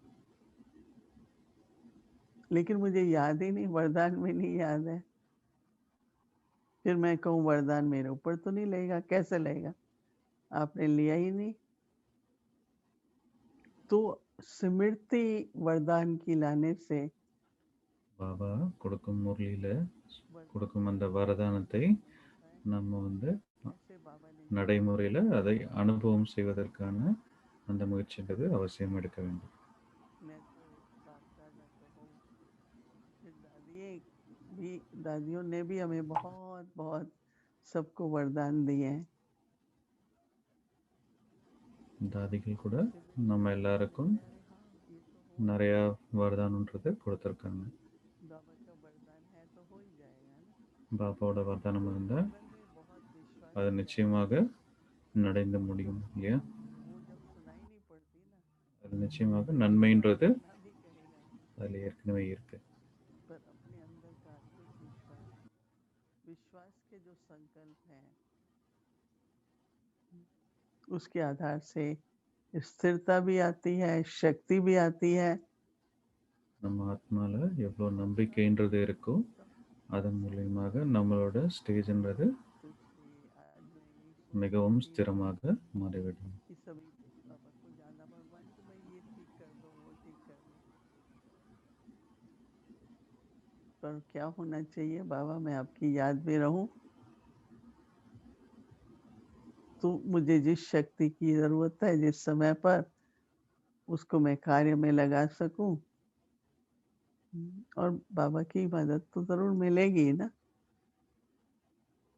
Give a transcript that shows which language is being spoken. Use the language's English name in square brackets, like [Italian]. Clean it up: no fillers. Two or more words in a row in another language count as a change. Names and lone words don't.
[Hindi] लेकिन मुझे याद ही नहीं, वरदान में नहीं याद है, फिर मैं कहूँ वरदान मेरे ऊपर तो नहीं लेगा, कैसे लेगा, आपने लिया ही नहीं। तो स्मृति वरदान की लाने से [Tamil] பாபா கொடுக்கும் முரளியில் [Hindi] वरदान [Tamil] கொடுக்கும் அந்த வரதானத்தை நம்ம வந்து [Hindi] ऐसे बाबा ने [Tamil] நடைமுறையில் அதை अनुभவம் செய்வதற்கான அந்த முயற்சின்றது அவசியம் எடுக்க வேண்டும். [Hindi] मैं तो बाप दादा कहो, फिर दादियों ने भी हमें बहुत बहुत सबको वरदान दिए हैं। [Tamil] தாதிகள் கூட நம்ம எல்லாருக்கும் [Hindi] अरे हाँ, ये तो हो [Tamil] நிறைய வரதானன்றது கொடுத்துருக்காங்க. [Hindi] बाबा का वरदान है तो हो ही जाएगा ना। [Tamil] பாபாவோட வரதானம் இருந்தால் [Hindi] जीवन में बहुत विश्वास [Tamil] அது [Hindi] की [Tamil] நிச்சயமாக நடந்து முடியும் இல்லையா. [Hindi] बात, वो जब सुनाई नहीं पड़ती ना, [Tamil] அது நிச்சயமாக நன்மைன்றது [Hindi] सुना भी करेगा नहीं, [Tamil] அதில் ஏற்கனவே இருக்கு. [Hindi] पर अपने अंदर का अटूट विश्वास, विश्वास के जो संकल्प हैं, उसके आधार से स्थिरता भी आती है, शक्ति भी आती है। [Tamil] நம்ம ஆத்மால எவ்வளோ நம்பிக்கைன்றது இருக்கோ அதன் மூலியமாக நம்மளோட ஸ்டேஜ்ன்றது [Hindi] तो इसलिए आज मैं यही [Tamil] மிகவும் [Hindi] सोचती हूँ [Tamil] ஸ்திரமாக மாறிவிடும். [Hindi] कि सभी बाबा को जाना, भगवान को मैं ये ठीक कर दो, वो ठीक कर दो, पर क्या होना चाहिए, बाबा मैं आपकी याद में रहूं, तो मुझे जिस शक्ति की जरूरत है जिस समय पर, उसको मैं कार्य में लगा सकूं, और बाबा की मदद तो जरूर मिलेगी ना।